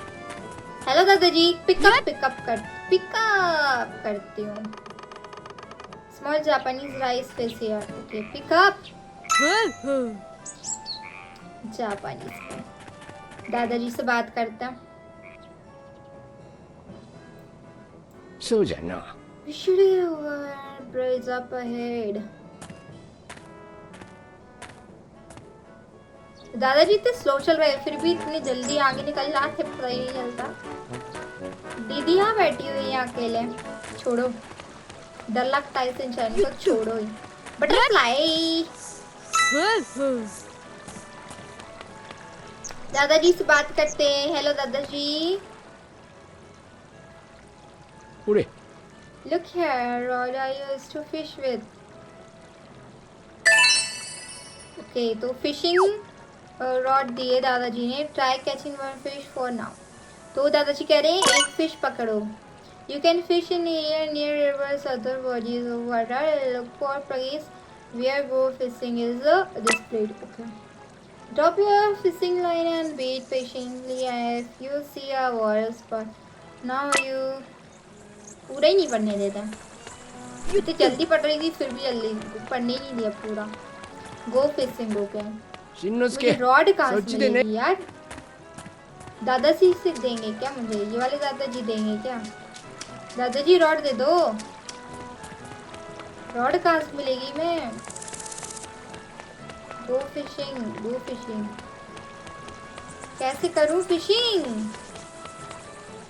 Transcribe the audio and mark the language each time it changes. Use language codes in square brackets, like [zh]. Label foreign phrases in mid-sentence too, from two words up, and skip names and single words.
[hi] हेलो दादाजी। पिकअप करती हूँ। [en] small Japanese rice fish here. okay, pickup Japanese. [hi] दादाजी से बात करता हूँ। [ja] そうじゃな [en] We should have bridge up ahead. [hi] दादाजी इतने स्लो चल रहे हैं, फिर भी इतनी जल्दी आगे निकल जाते, पता ही नहीं चलता। दीदी यहाँ बैठी हुई है अकेले। छोड़ो, डर लगता है सिंचन को। छोड़ो ही। बटरफ्लाई। दादाजी से बात करते हैं। हेलो दादाजी। [ja] ほれ [en] Look here, rod I used to fish with. [hi] Okay, तो [en] fishing rod [hi] दिए दादाजी ने। [en] try catching one fish for now. [hi] तो दादाजी कह रहे हैं एक फिश पकड़ो। [en] You can fish in here near rivers, other bodies of water. Look for place where go fishing is displayed. Okay. Drop your fishing line and wait patiently if you see a water spot. Now you [hi] पूरा ही नहीं पढ़ने देता। इतनी जल्दी पढ़ रही थी फिर भी जल्दी पढ़ने ही नहीं दिया पूरा। [en] go fishing. okay, [ja] しんのす [hi] मुझे [ja] け [hi] रॉड कहाँ [ja] そっ [hi] से [ja] ちでね [hi] मिलेगी यार? दादाजी से देंगे क्या मुझे? ये वाले दादाजी देंगे क्या? दादाजी रॉड दे दो। रॉड कहाँ से मिलेगी? मैं [en] go fishing [hi] कैसे करूँ फिशिंग?